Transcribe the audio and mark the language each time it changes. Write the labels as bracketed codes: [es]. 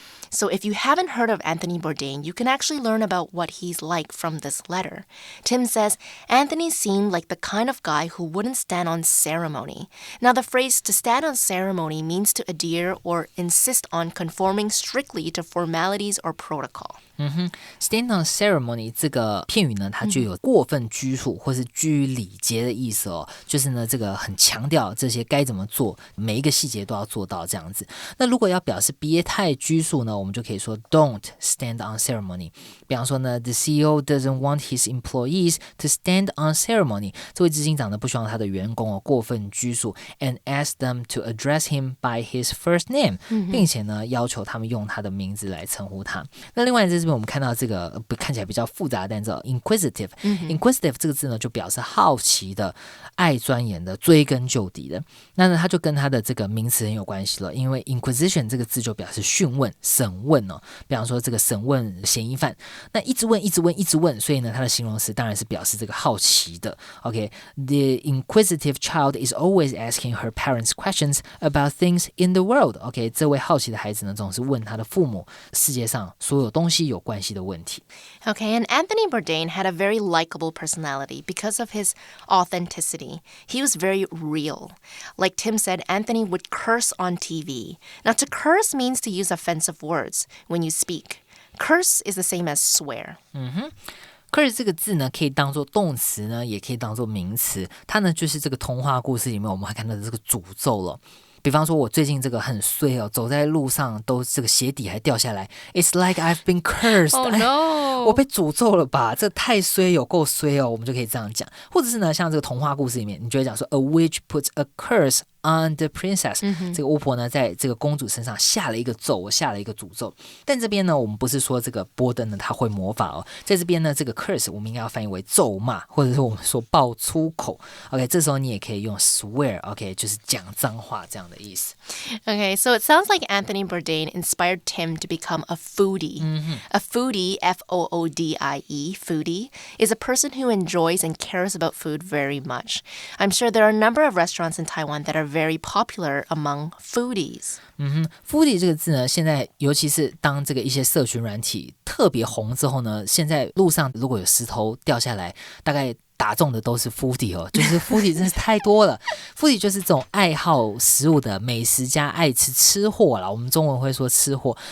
[en] So if you haven't heard of Anthony Bourdain, you can actually learn about what he's like from this letter. Tim says, Anthony seemed like the kind of guy who wouldn't stand on ceremony. Now, the phrase to stand on ceremony means to adhere or insist on conforming strictly to formalities or protocol. [zh] Stand on ceremony 这个片语呢，它就有过分拘束或是居于礼节的意思哦，就是呢这个很强调这些该怎么做，每一个细节都要做到这样子。那如果要表示别太拘束呢，我们就可以说 [en] Don't stand on ceremony。 [zh] 比方说呢 [en] The CEO doesn't want his employees to stand on ceremony。 [zh] 这位执行长呢不希望他的员工过分拘束 [en] and ask them to address him by his first name， [zh] 并且呢要求他们用他的名字来称呼他。那另外在这边我们看到这个看起来比较复杂的单词 inquisitive。inquisitive 这个字呢就表示好奇的、爱钻研的、追根究底的。那呢它就跟它的这个名词很有关系了，因为 inquisition 这个字就表示讯问、审问哦。比方说这个审问嫌疑犯，那一直问，所以呢它的形容词当然是表示这个好奇的。 [en] OK，the inquisitive child is always asking her parents questions about things in the world. [zh] OK， 这位好奇的孩子呢总是问他的父母世界上所有东西有关系的问题。 [en] Okay, and Anthony Bourdain had a very likable personality because of his authenticity. He was very real. Like Tim said, Anthony would curse on TV. Now, to curse means to use offensive words when you speak. Curse is the same as swear. [zh] curse 这个字呢，可以当作动词呢，也可以当作名词。它呢，就是这个童话故事里面我们还看到的这个诅咒了。比方说我最近这个很衰哦，走在路上都这个鞋底还掉下来 [en] It's like I've been cursed. Oh no. [zh] 我被诅咒了吧，这太衰，有够衰哦，我们就可以这样讲。或者是呢，像这个童话故事里面，你就会讲说 [en] A witch puts a curse on the princess. [zh] 这个巫婆呢在这个公主身上下了一个咒，下了一个诅咒。但这边呢我们不是说这个波登呢他会魔法哦，在这边呢这个 curse 我们应该要翻译为咒骂，或者是我们说爆粗口。 OK， 这时候你也可以用 swear， OK， 就是讲脏话这样的意思。 [en] Okay, so it sounds like Anthony Bourdain inspired Tim to become a foodie. A foodie, F-O-O-D-I-E, foodie, is a person who enjoys and cares about food very much. I'm sure there are a number of restaurants in Taiwan that are very popular among foodies. [zh] foodie 这个字呢，现在尤其是当这个一些社群软体特别红之后呢，现在路上如果有石头掉下来，大概打中的都是 foodie 哦，就是 foodie 真是太多了。 foodie 就是这种爱好食物的美食家，爱吃货啦。我们中文会说吃货。